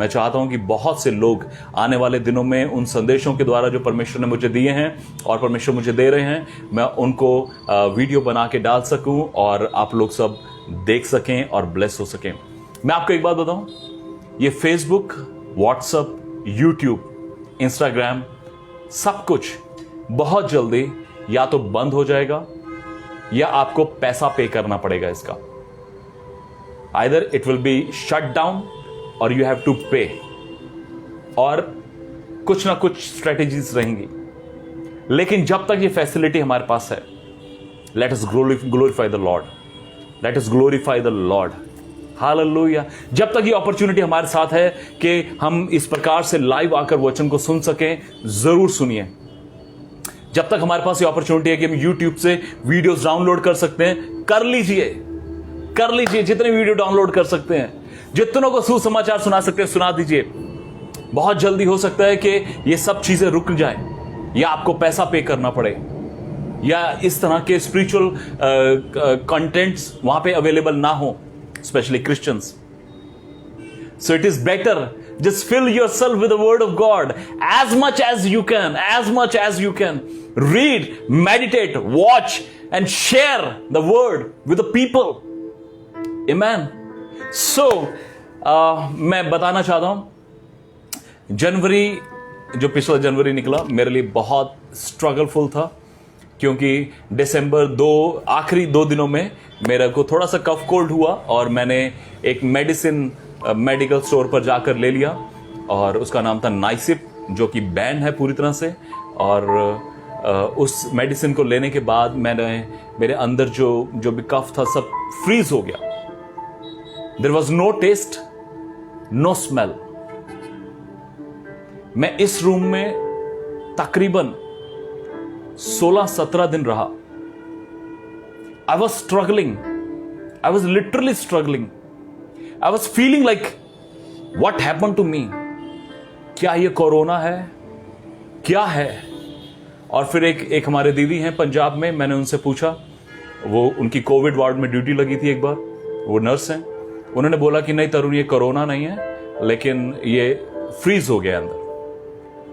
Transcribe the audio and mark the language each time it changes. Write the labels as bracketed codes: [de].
[hi] मैं चाहता हूं कि बहुत से लोग आने वाले दिनों में उन संदेशों के द्वारा जो परमेश्वर ने मुझे दिए हैं और परमेश्वर मुझे दे रहे हैं, मैं उनको वीडियो बना के डाल सकूं और आप लोग सब देख सकें और ब्लेस हो सकें। मैं आपको एक बात बताऊं, ये फेसबुक, व्हाट्सएप, यूट्यूब, इंस्टाग्राम, सब कुछ बहुत जल्दी या तो बंद हो जाएगा या आपको पैसा पे करना पड़ेगा इसका। [en] Either it will be shut down or you have to pay, [hi] और कुछ ना कुछ स्ट्रेटेजीज रहेंगी। लेकिन जब तक ये फैसिलिटी हमारे पास है, [en] let us glorify the Lord, let us glorify the Lord, hallelujah. [hi] जब तक ये अपॉर्चुनिटी हमारे साथ है कि हम इस प्रकार से लाइव आकर वचन को सुन सकें, जरूर सुनिए। जब तक हमारे पास ये अपॉर्चुनिटी है कि हम YouTube से वीडियोस डाउनलोड कर सकते हैं, कर लीजिए, कर लीजिए। जितने वीडियो डाउनलोड कर सकते हैं, जितनों को सुसमाचार सुना सकते हैं सुना दीजिए। बहुत जल्दी हो सकता है कि ये सब चीजें रुक जाए या आपको पैसा पे करना पड़े या इस तरह के स्पिरिचुअल कंटेंट्स वहां पे अवेलेबल ना हो, specially Christians. [en] So it is better, just fill yourself with the word of God as much as you can, as much as you can. Read, meditate, watch and share the word with the people. Amen। [hi] So मैं बताना चाहता हूं, जनवरी, जो पिछला जनवरी निकला, मेरे लिए बहुत स्ट्रगलफुल था, क्योंकि दिसंबर आखिरी 2 दिनों में मेरे को थोड़ा सा कफ कोल्ड हुआ और मैंने एक मेडिकल स्टोर पर जाकर ले लिया और उसका नाम था नाइसिप, जो कि बैन है पूरी तरह से। और उस मेडिसिन को लेने के बाद मेरे अंदर जो भी कफ था सब फ्रीज हो गया। [en] There was no taste, no smell. [hi] मैं इस रूम में तकरीबन 16-17 दिन रहा। [en] I was struggling, I was literally struggling. I was feeling like, what happened to me? [hi] क्या ये कोरोना है, क्या है? और फिर एक हमारे दीदी हैं पंजाब में, मैंने उनसे पूछा, वो उनकी कोविड वार्ड में ड्यूटी लगी थी एक बार, वो नर्स हैं। उन्होंने बोला कि नहीं तरुण, ये कोरोना नहीं है, लेकिन ये फ्रीज हो गया अंदर।